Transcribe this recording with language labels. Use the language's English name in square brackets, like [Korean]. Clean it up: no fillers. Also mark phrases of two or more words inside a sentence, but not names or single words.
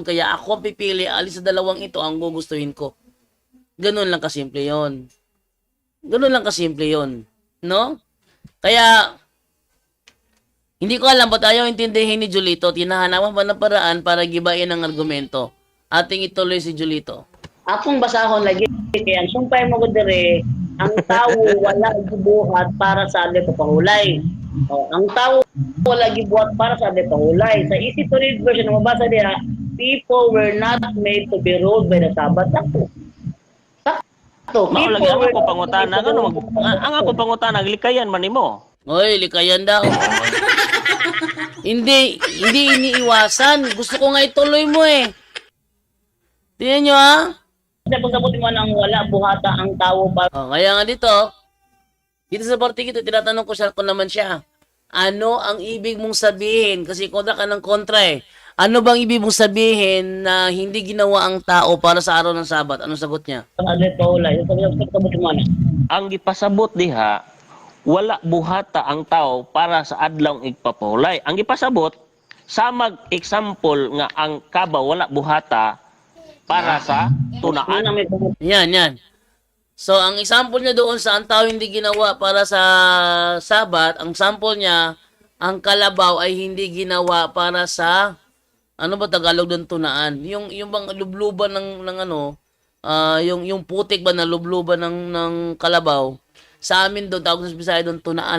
[Filipino] Kaya ako ang pipili, alin sa dalawang ito ang gugustuhin ko. Ganun lang kasimple yon. Ganun lang kasimple yon. No? Kaya, hindi ko alam ba't ayaw intindihin ni Julito. Tinahanapan pa ng paraan para gibain ang argumento. Ating ituloy si Julito. [Cebuano] Akong basahon lagi kaya sumpay mo ko dire ang tao wala gibuhat para sa adlaw pahulay. Ang tao wala gibuhat para sa adlaw pahulay. [English] Sa easy to read version [Cebuano] mabasa diha, [English] people were not made to be ruled by the Sabbath. [Cebuano] Mao lagi ang ako pangutana ano ang ako pangutana likayan man nimo. Oy, likayan daw. [Filipino] Hindi iniiwasan. Gusto ko nga ituloy mo eh. Tingnan nyo ha. [Cebuano] Kasi kung sabutin mo ng wala buhata ang tao para [Filipino] Oh, kaya nga dito sa parting ito, tinatanong ko naman siya. Ano ang ibig mong sabihin? Kasi kontra ka ng kontra eh. Ano bang ibig mong sabihin na hindi ginawa ang tao para sa araw ng Sabat? Anong sagot niya? [Cebuano] adlaw paulay. Yung sabutin mo na. Ang gipasabot diha wala buhata ang tao para sa adlaw igpapahulay. Ang gipasabot samag example nga ang kabaw wala buhata para sa tunaan. Una may [Filipino] Yan. So, ang example niya doon sa ang tao hindi ginawa para sa Sabat, ang sample niya, ang kalabaw ay hindi ginawa para sa, ano ba Tagalog doon, tunaan? Yung bang lubluban ng ano, yung putik ba na lubluban ng kalabaw, sa amin doon, tawag sa Bisaya doon, tunaan.